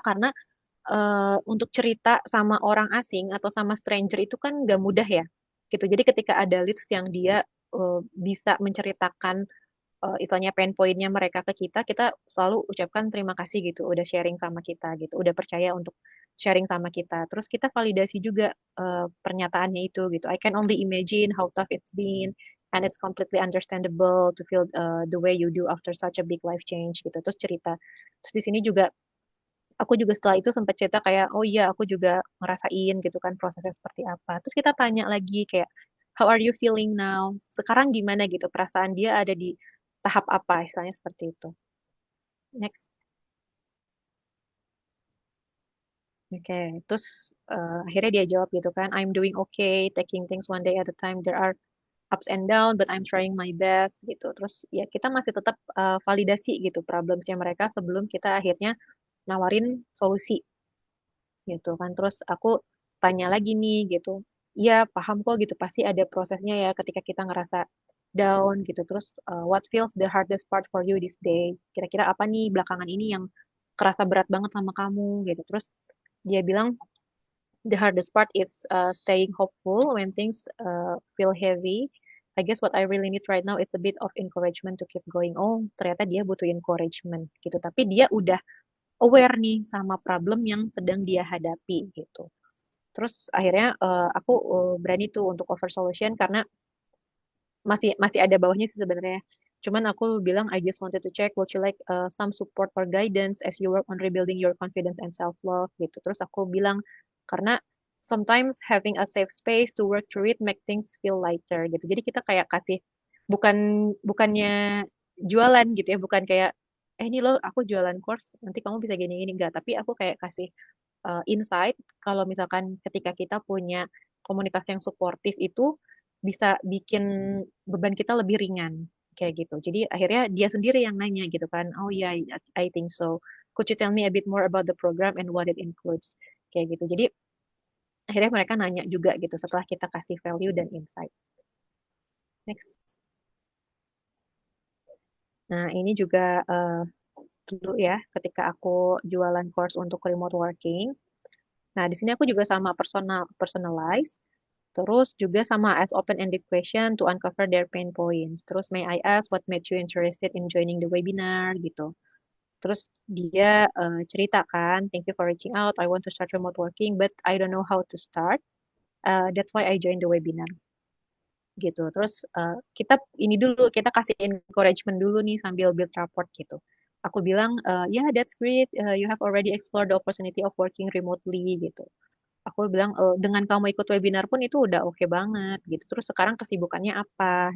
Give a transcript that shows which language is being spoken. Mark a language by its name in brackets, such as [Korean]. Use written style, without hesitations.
[Indonesian] Karena untuk cerita sama orang asing atau sama stranger itu kan gak mudah ya. Gitu. Jadi ketika ada leads yang dia bisa menceritakan istilahnya pain point-nya mereka ke kita selalu ucapkan terima kasih gitu. Udah sharing sama kita gitu. Udah percaya untuk sharing sama kita. Terus kita validasi juga pernyataannya itu gitu. [English] I can only imagine how tough it's been and it's completely understandable to feel the way you do after such a big life change gitu. [Indonesian] Terus cerita. Terus di sini juga aku juga setelah itu sempat cerita kayak oh iya aku juga ngerasain gitu kan prosesnya seperti apa. Terus kita tanya lagi kayak [English] how are you feeling now? [Indonesian] Sekarang gimana gitu perasaan dia ada di tahap apa istilahnya seperti itu. [English] Next. [Indonesian] Oke, terus akhirnya dia jawab gitu kan, [English] I'm doing okay, taking things one day at a time. There are ups and down, but I'm trying my best gitu. [Indonesian] Terus ya kita masih tetap validasi gitu problemsnya mereka sebelum kita akhirnya nawarin solusi gitu kan. Terus aku tanya lagi nih gitu, iya paham kok gitu, pasti ada prosesnya ya ketika kita ngerasa down gitu. Terus [English] what feels the hardest part for you this day? [Indonesian] Kira-kira apa nih belakangan ini yang kerasa berat banget sama kamu gitu. Terus dia bilang [English] the hardest part is staying hopeful when things feel heavy. I guess what I really need right now it's a bit of encouragement to keep going. [Indonesian] Oh, ternyata dia butuh encouragement gitu. Tapi dia udah aware nih sama problem yang sedang dia hadapi gitu. Terus akhirnya aku berani tuh untuk offer solution karena masih masih ada bawahnya sih sebenarnya. Cuman aku bilang [English] I just wanted to check would you like some support or guidance as you work on rebuilding your confidence and self love gitu. [Indonesian] Terus aku bilang karena [English] sometimes having a safe space to work through it make things feel lighter gitu. [Indonesian] Jadi kita kayak kasih bukan bukannya jualan gitu ya, bukan kayak ini loh aku jualan course nanti kamu bisa gini-gini enggak, tapi aku kayak kasih insight kalau misalkan ketika kita punya komunitas yang suportif itu bisa bikin beban kita lebih ringan kayak gitu. Jadi akhirnya dia sendiri yang nanya gitu kan, oh ya, yeah, [English] I think so. Could you tell me a bit more about the program and what it includes? [Indonesian] Kayak gitu. Jadi akhirnya mereka nanya juga gitu setelah kita kasih value dan insight. Next. Nah ini juga dulu ya ketika aku jualan course untuk remote working. Nah di sini aku juga sama personalize. Terus juga sama [English] as open-ended question to uncover their pain points. Terus may I ask what made you interested in joining the webinar gitu. [Indonesian] Terus dia cerita kan, [English] thank you for reaching out. I want to start remote working, but I don't know how to start. That's why I joined the webinar gitu. [Indonesian] Terus kita ini dulu kita kasih encouragement dulu nih sambil build rapport gitu. Aku bilang, [English] yeah that's great. You have already explored the opportunity of working remotely gitu. [Indonesian] Aku bilang, dengan kamu ikut webinar pun itu udah oke banget gitu. Terus sekarang kesibukannya apa?